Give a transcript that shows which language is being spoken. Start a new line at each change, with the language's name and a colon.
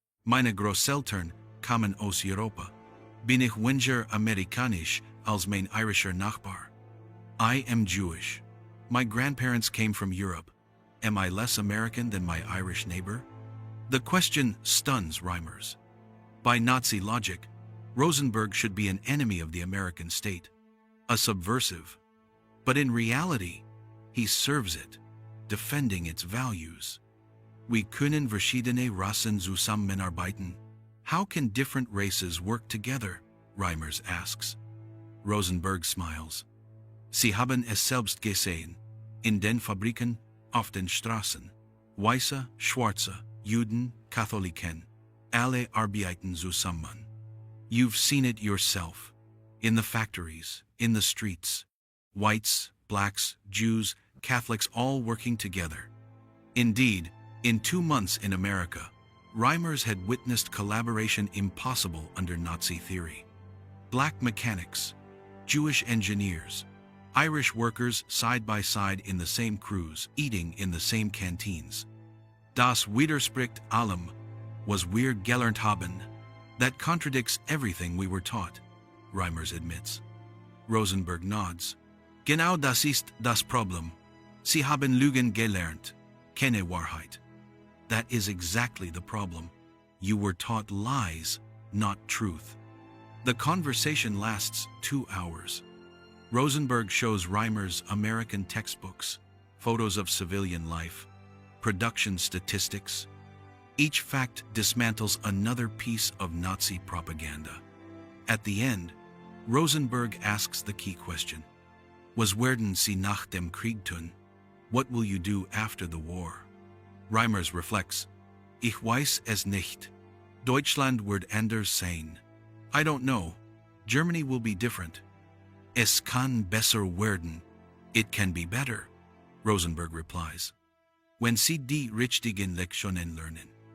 German: Meine Großeltern kamen aus Europa. Bin ich weniger amerikanisch als mein irischer Nachbar?
English: I am Jewish. My grandparents came from Europe. Am I less American than my Irish neighbor? The question stuns Reimers. By Nazi logic, Rosenberg should be an enemy of the American state, a subversive. But in reality, he serves it, defending its values.
German: Wie können verschiedene Rassen zusammenarbeiten?
English: How can different races work together? Reimers asks. Rosenberg smiles.
German: Sie haben es selbst gesehen. In den Fabriken, auf den Straßen. Weiße, Schwarze, Juden, Katholiken. Alle arbeiten zusammen.
English: You've seen it yourself. In the factories, in the streets. Whites, blacks, Jews, Catholics all working together. Indeed, in 2 months in America, Reimers had witnessed collaboration impossible under Nazi theory. Black mechanics, Jewish engineers, Irish workers side by side in the same crews, eating in the same canteens.
German: Das widerspricht allem, was wir gelernt haben.
English: That contradicts everything we were taught, Reimers admits. Rosenberg nods.
German: Genau das ist das Problem. Sie haben Lügen gelernt, keine Wahrheit.
English: That is exactly the problem. You were taught lies, not truth. The conversation lasts 2 hours. Rosenberg shows Reimers American textbooks, photos of civilian life, production statistics. Each fact dismantles another piece of Nazi propaganda. At the end, Rosenberg asks the key question.
German: Was werden Sie nach dem Krieg tun?
English: What will you do after the war? Reimers reflects.
German: Ich weiß es nicht. Deutschland wird anders sein.
English: I don't know. Germany will be different.
German: Es kann besser werden.
English: It can be better, Rosenberg replies.
German: Wenn Sie die richtigen Lektionen lernen.